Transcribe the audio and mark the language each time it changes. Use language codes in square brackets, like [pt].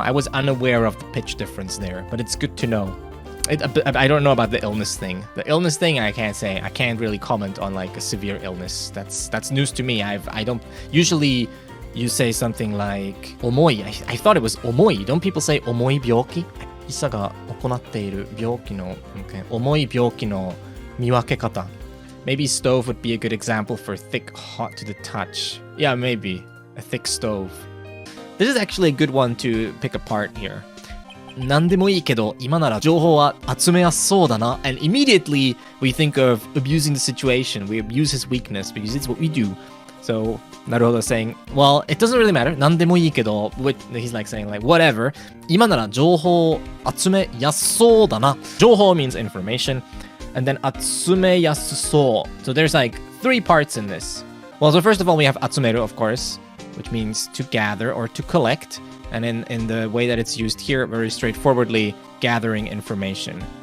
[en] I was unaware of the pitch difference there, but it's good to know. I don't know about the illness thing. The illness thing, I can't say. I can't really comment on like a severe illness. That's news to me. I don't usually. You say something like 重い. I thought it was 重い. Don't people say [ja] 重い病気? 医者が行っている病気の 重い病気の見分け方. [en] Maybe stove would be a good example for thick, hot to the touch. Yeah, maybe a thick stove. This is actually a good one to pick apart here. [ja] 何でもいいけど今なら情報は集めやすそうだな. [en] And immediately we think of abusing the situation. We abuse his weakness because it's what we do. So Naruhodo is saying, well, it doesn't really matter. [ja] 何でもいいけど, [en] he's like saying like whatever. [ja] 今なら情報集めやすそうだな. [en] 情報 means information, and then 集めやすそう. So there's like 3 parts in this. Well, so first of all, we have 集める, of course, which means to gather or to collect. And in the way that it's used here, very straightforwardly, gathering information.